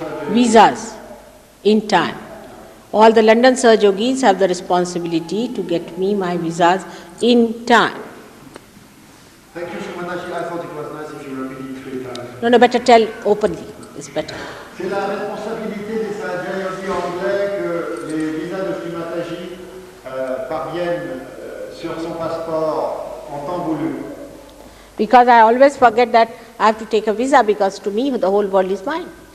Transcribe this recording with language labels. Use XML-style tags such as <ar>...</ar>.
<en>Visas in time. All the London Sahajogis have the responsibility to get me my visas in time. Thank you, Shri Mataji. I thought it was nice if you repeated 3 times. No, better tell openly. It's better.</en> <fr>C'est la responsabilité des Sahaja Yogi anglais que les visas de Shri Mataji parviennent sur son passeport en temps voulu.</fr> <en>Because I always forget that I have to take a visa, because to me the whole world is mine.</en>